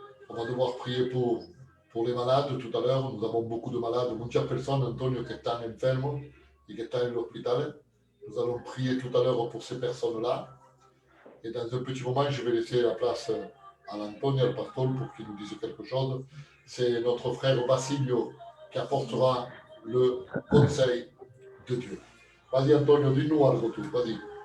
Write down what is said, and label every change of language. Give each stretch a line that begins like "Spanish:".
French: On va devoir prier pour les malades tout à l'heure. Nous avons beaucoup de malades,
Spanish: muchas personas, Antonio, que están enfermos y que están en el hospital.
French: Nous allons prier tout à l'heure pour ces personnes-là. Et dans un petit moment, je vais laisser la place à l'Antonio,
Spanish: al pastor,
French: pour qu'il nous dise quelque chose. C'est notre frère Basilio qui apportera le conseil de Dieu. Vas-y, Antonio, dis-nous
Spanish: algo tú,
French: vas-y.